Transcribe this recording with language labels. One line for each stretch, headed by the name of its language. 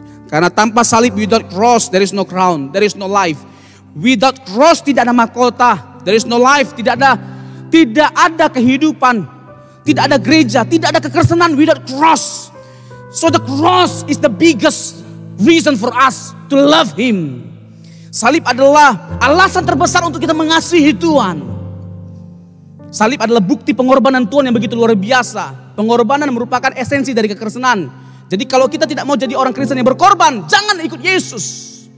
Indonesian: Karena tanpa salib,
English: without cross there is no crown, there is no life. Without cross
Indonesian: tidak ada mahkota,
English: there is no life,
Indonesian: tidak ada kehidupan. Tidak ada gereja, tidak ada kekristenan
English: without cross. So the cross is the biggest reason for us to love Him.
Indonesian: Salib adalah alasan terbesar untuk kita mengasihi Tuhan. Salib adalah bukti pengorbanan Tuhan yang begitu luar biasa. Pengorbanan merupakan esensi dari kekristenan. Jadi kalau kita tidak mau jadi orang Kristen yang berkorban, jangan ikut Yesus.